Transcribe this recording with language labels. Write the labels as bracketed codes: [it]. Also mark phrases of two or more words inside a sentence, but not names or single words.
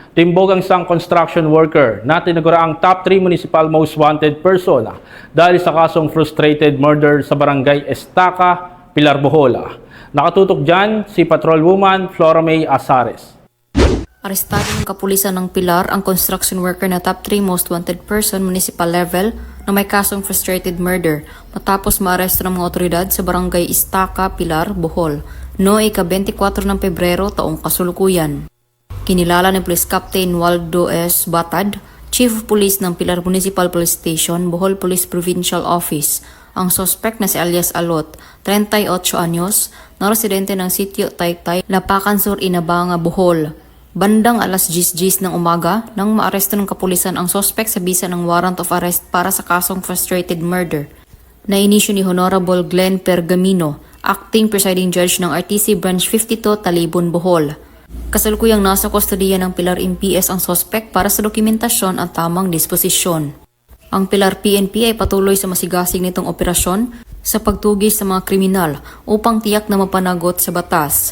[tl] Timbog ang isang [en] construction worker [tl] na tinagura ang [en] top 3 municipal most wanted person [tl] dahil sa kasong [en] frustrated murder [tl] sa barangay Estaca, Pilar, Bohol. Nakatutok dyan si Patrolwoman Flora May Azares. Arestado ng kapulisan ng Pilar ang [en] construction worker [tl] na [en] top 3 most wanted person municipal level [tl] na may kasong [en] frustrated murder [tl] matapos maaresto ng mga otoridad sa barangay Estaca, Pilar, Bohol noong ika-24 ng Pebrero taong kasulukuyan. Kinilala ni Police Captain Waldo S. Batad, [en] Chief of Police [tl] ng Pilar Municipal Police Station, Bohol Police Provincial Office, ang suspect na si alias Alot, 38 anyos, na residente ng sitio Taytay, Lapacan Sur, Inabanga, Bohol. Bandang alas 10:10 ng umaga nang maaresto ng kapulisan ang suspect sa bisa ng [en] warrant of arrest [tl] para sa kasong [en] frustrated murder. [tl] Nainisyo ni Honorable Glenn Pergamino, [en] Acting Presiding Judge [tl] ng RTC Branch 52, Talibon, Bohol. Kasalukuyang nasa kustodiya ng Pilar MPS ang suspect para sa dokumentasyon at tamang disposisyon. Ang Pilar PNP ay patuloy sa masigasig nitong operasyon sa pagtugis sa mga kriminal upang tiyak na mapanagot sa batas.